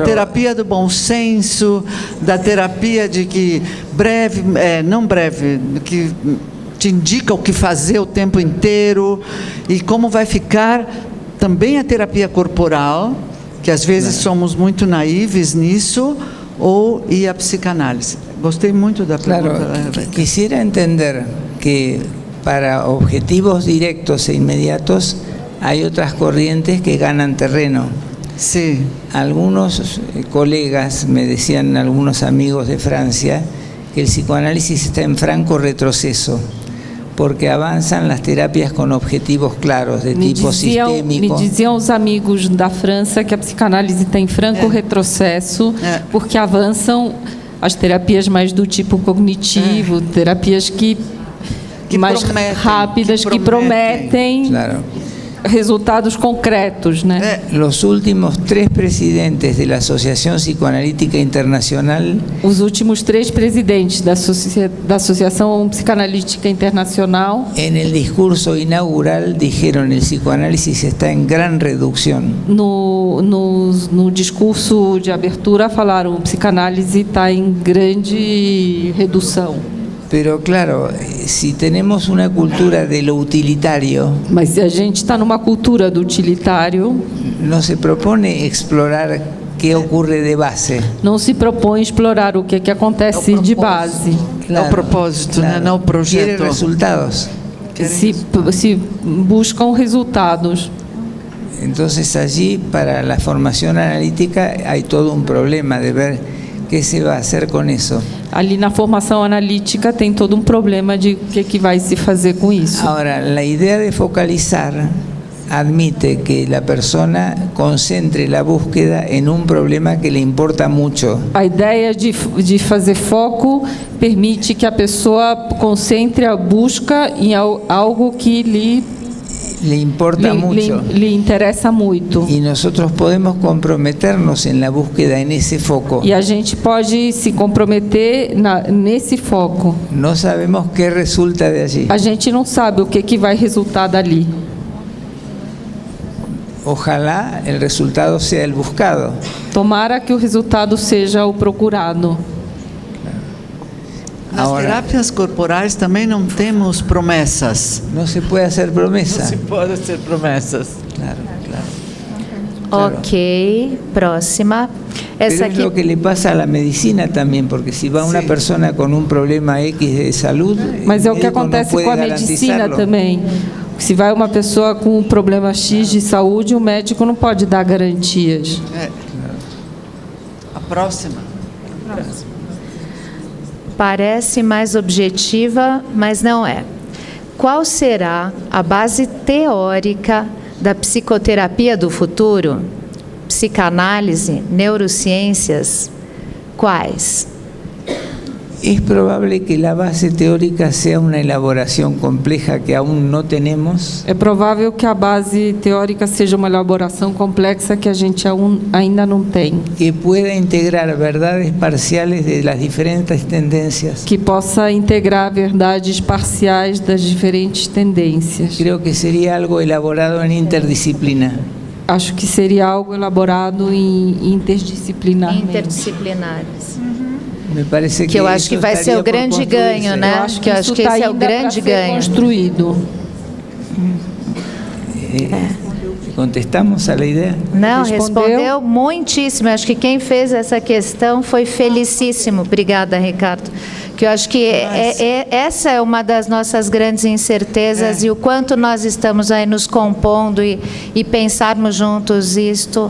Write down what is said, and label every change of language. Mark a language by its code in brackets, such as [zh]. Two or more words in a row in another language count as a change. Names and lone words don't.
[pt] terapia do bom senso, da terapia de que não breve, que te indica o que fazer o tempo inteiro, e como vai ficar também a terapia corporal, que às vezes somos muito naíves nisso, e a psicanálise. Gostei muito da pergunta. [es] Claro, quisiera entender que para objetivos directos e inmediatos hay otras corrientes que ganan terreno. [pt] Sim. [es] Algunos colegas me decían, algunos amigos de Francia, que el psicoanálisis está en franco retroceso, porque avanzan las terapias con objetivos claros, de [pt] Me [es] tipo sistémico. [pt] diziam os amigos da França que a psicanálise tem franco retrocesso, porque avançam as terapias mais do tipo cognitivo, terapias que mais prometem, rápidas, que prometem Claro. resultados concretos, né? [es] Los últimos 3 presidentes de la Asociación Psicoanalítica Internacional [pt] Os últimos 3 presidentes da Associação Psicanalítica Internacional, [es] en el discurso inaugural dijeron el psicoanálisis está en gran reducción. [pt] no discurso de abertura, falaram: psicanálise está em grande redução. [es] Pero claro, si tenemos una cultura de lo utilitario, [pt] Mas se a gente está numa cultura do utilitário, [es] no se propone explorar qué ocurre de base. [pt] não se propõe explorar o que acontece de base. É o propósito, né? Não o [es] Quiere [pt] projeto. [es] resultados. [pt] Se buscam resultados. [es] Entonces allí para la formación analítica hay todo un problema de ver qué se va a hacer con eso. [pt] Ali na formação analítica tem todo um problema de o que vai se fazer com isso. [es] Ahora, la idea de focalizar admite que la persona concentre la búsqueda en un problema que le importa mucho. [pt] A ideia de fazer foco permite que a pessoa concentre a busca em algo que [es] Le importa mucho. [pt] lhe interessa muito. [es] Y nosotros podemos comprometernos en la búsqueda en ese foco. [pt] E a gente pode se comprometer nesse foco. [es] No sabemos qué resulta de allí. [pt] A gente não sabe o que vai resultar dali. [es] ojalá el resultado sea el buscado. [pt] Tomara que o resultado seja o procurado. Nas Agora, terapias corporais também não temos promessas. [es] no se puede hacer promesa. [pt] Não se pode ser promessas. Claro, claro. Ok, próxima. [es] Pero [pt] Essa [es] es [pt] aqui [es] lo que le pasa a la medicina también, porque si va una persona con un problema X de salud, [pt] Mas é o que [es] médico no [pt] acontece [es] puede [pt] com a medicina [es] garantizarlo. [pt] também. Se vai uma pessoa com um problema X de saúde, o médico não pode dar garantias. A próxima. parece mais objetiva, mas não é. Qual será a base teórica da psicoterapia do futuro? Psicanálise, neurociências, quais? [es] Es probable que la base teórica sea una elaboración compleja que aún no tenemos, [pt] É provável que a base teórica seja uma elaboração complexa que a gente ainda não tem, [es] que pueda integrar verdades parciales de las diferentes tendencias. [pt] que possa integrar verdades parciais das diferentes tendências. [es] Creo que sería algo elaborado en interdisciplina. [pt] Acho que seria algo elaborado interdisciplinarmente. Interdisciplinares. [es] Me parece [pt] Que eu acho [es] eso [pt] que vai ser [es] estaría [pt] o [es] por [pt] grande [es] construirse. [pt] ganho, né? Eu acho Que eu acho isso que está esse é o ainda para grande ser ganho. construído. [es] ¿Contestamos a la idea? [pt] Não, Respondeu? respondeu muitíssimo. Acho que quem fez essa questão foi felicíssimo. Obrigada, Ricardo. Que eu acho que essa é uma das nossas grandes incertezas e o quanto nós estamos aí nos compondo e pensarmos juntos isto.